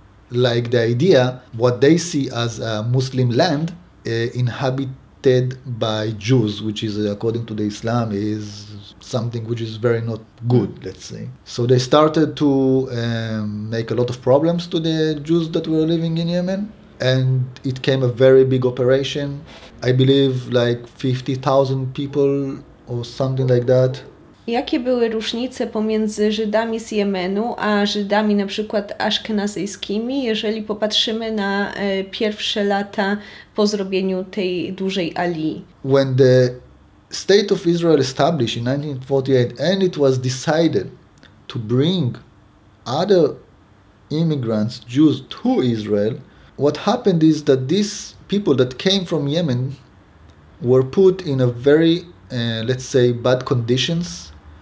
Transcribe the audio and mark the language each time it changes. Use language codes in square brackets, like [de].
[en] like the idea, what they see as a Muslim land inhabited by Jews, which is, according to the Islam, is something which is very not good, let's say. So they started to make a lot of problems to the Jews that were living in Yemen, and it came a very big operation. I believe like 50,000 people or something like that. [pl] Jakie były różnice pomiędzy Żydami z Jemenu a Żydami na przykład aszkenazyjskimi, jeżeli popatrzymy na pierwsze lata po zrobieniu tej dużej alii? [en] When the State of Israel established in 1948 and it was decided to bring other immigrants, Jews, to Israel, what happened is that these people that came from Yemen were put in a very, let's say, bad conditions.